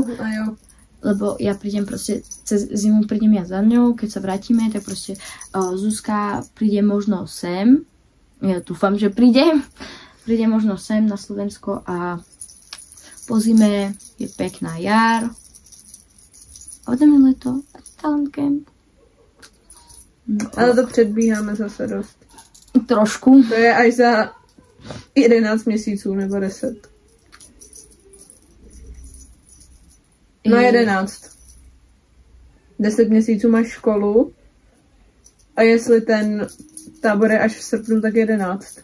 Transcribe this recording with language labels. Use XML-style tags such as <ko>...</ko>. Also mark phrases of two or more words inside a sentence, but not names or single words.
<sk>Lebo ja prídem proste, cez zimu prídem ja za ňou, keď sa vrátime, tak proste Zuzka príde možno sem. Ja dúfam, že príde možno sem na Slovensko a po zime je pekná jar. A potom je leto a</sk> <en>talent camp.</en> <cs>No, ale to předbíháme zase dost. Trošku. To je až za 11 měsíců nebo 10. No 11. 10 měsíců máš školu a jestli ten tábor je až v srpnu, tak 11.</cs>